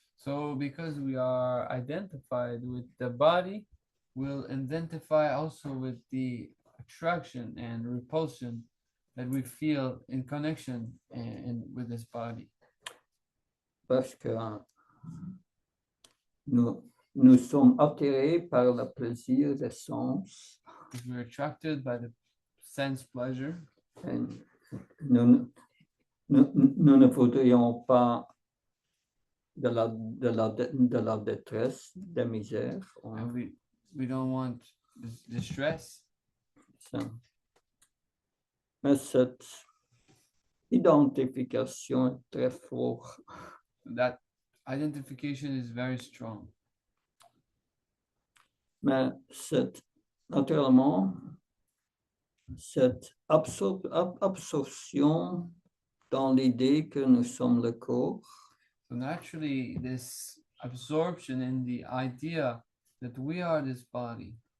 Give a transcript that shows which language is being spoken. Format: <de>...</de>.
<en>So because we are identified with the body, we'll identify also with the attraction and repulsion that we feel in connection with this body.</en> <fr>Parce que nous sommes attirés par le plaisir des sens.</fr> <en>Because we're attracted by the sense pleasure.</en> <fr>Et nous ne voudrions pas de la détresse, des misères.</fr> <en>And we don't want distress.</en> <fr>Mais cette identification est très forte.</fr> <en>That identification is very strong.</en> <fr>Mais naturellement, cette absorption dans l'idée que nous sommes le corps,</fr> <en>So naturally, this absorption in the idea that we are this body,</en>